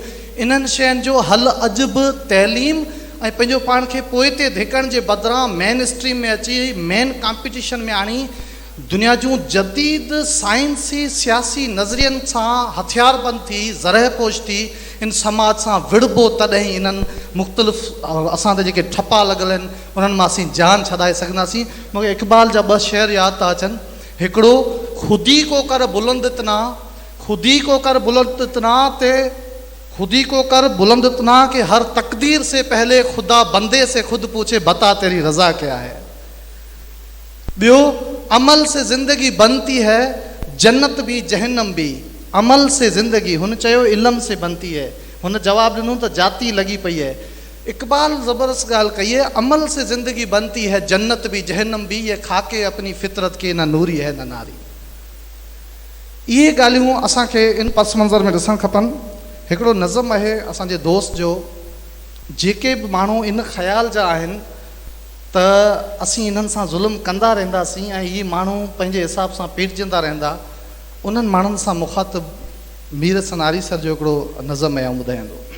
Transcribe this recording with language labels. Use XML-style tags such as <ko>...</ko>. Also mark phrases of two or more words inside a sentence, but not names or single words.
<sd>इन्हनि शयुनि जो हल अॼु बि तइलीम ऐं पंहिंजो पाण खे पोइ ते धिकण जे बदिरां मेन स्ट्रीम में अची मेन कॉम्पिटिशन में आणी दुनिया जूं जदीद साइंसी सियासी नज़रियनि सां हथियारबंद थी, ज़रहपोश थी इन समाज सां विड़बो, तॾहिं इन्हनि मुख़्तलिफ़ असां ते जेके ठपा लॻल आहिनि उन्हनि मां असीं जान छॾाए सघंदासीं। मूंखे इक़बाल जा ॿ शेर यादि था अचनि।</sd> <ur>हिकिड़ो, خودی کو کر بلند اتنا، خودی کو کر بلند اتنا تے خودی کو کر بلند اتنا کہ ہر تقدیر سے پہلے خدا بندے سے خود پوچھے بتا تیری رضا کیا ہے. ॿियो, عمل سے زندگی بنتی ہے جنت بھی جہنم بھی، عمل سے زندگی,</ur> <sd>हुन चयो</sd> <ur>علم سے بنتی ہے,</ur> <sd>हुन जवाब ॾिनो त जाती लॻी पई है। इक़बाल ज़बरदस्त ॻाल्हि कही है,</sd> <ur>عمل سے زندگی بنتی ہے جنت بھی جہنم بھی، یہ خاکے اپنی فطرت کے نہ نوری ہے نہ ناری.</ur> <sd>इहे ॻाल्हियूं असांखे इन पस मंज़र में ॾिसणु खपनि। हिकिड़ो नज़म आहे असांजे दोस्त जो, जेके बि माण्हू इन ख़्याल जा आहिनि त असीं इन्हनि सां ज़ुल्म कंदा रहंदासीं ऐं इहे माण्हू पंहिंजे हिसाब सां पीड़जंदा रहंदा, उन्हनि माण्हुनि सां मुख़ातिब मीर सनारी सर जो हिकिड़ो नज़म आहे, ॿुधाईंदो।</sd>